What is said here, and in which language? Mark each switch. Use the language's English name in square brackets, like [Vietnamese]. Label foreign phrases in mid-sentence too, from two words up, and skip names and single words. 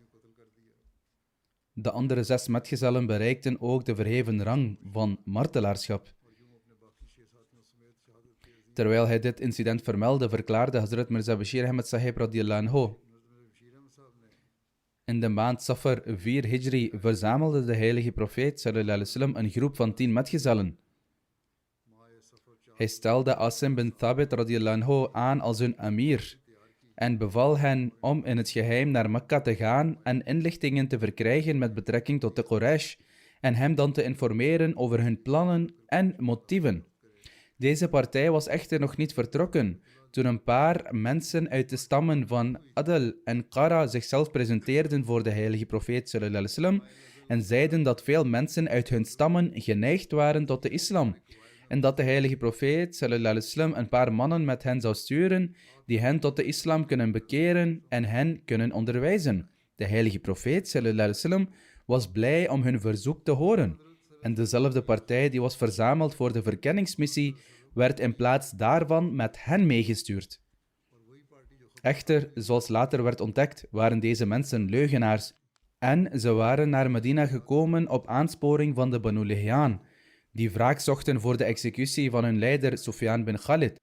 [Dutch] De andere 6 metgezellen bereikten ook de verheven rang van martelaarschap. Terwijl hij dit incident vermeldde, verklaarde Hazrat Mirza Bashir Ahmad Sahib [Arabic] رضي الله عنه: [Dutch] in de maand Safar 4 Hijri verzamelde de heilige profeet [Arabic] صلى الله عليه وسلم [Dutch] een groep van 10 metgezellen. Hij stelde Asim bin Thabit [Arabic] رضي الله عنه [Dutch] aan als hun amir en beval hen om in het geheim naar Mekka te gaan en inlichtingen te verkrijgen met betrekking tot de Quraysh en hem dan te informeren over hun plannen en motieven. Deze partij was echter nog niet vertrokken toen een paar mensen uit de stammen van Adl en Qara zichzelf presenteerden voor de heilige profeet [Arabic] صلى الله عليه وسلم [Dutch] en zeiden dat veel mensen uit hun stammen geneigd waren tot de islam en dat de heilige profeet [Arabic] صلى الله عليه وسلم [Dutch] een paar mannen met hen zou sturen die hen tot de islam kunnen bekeren en hen kunnen onderwijzen. De heilige profeet [Arabic] صلى الله عليه وسلم [Dutch] was blij om hun verzoek te horen. En dezelfde partij die was verzameld voor de verkenningsmissie, werd in plaats daarvan met hen meegestuurd. Echter, zoals later werd ontdekt, waren deze mensen leugenaars. En ze waren naar Medina gekomen op aansporing van de Banu Lihyan, die wraak zochten voor de executie van hun leider Sufyan bin Khalid.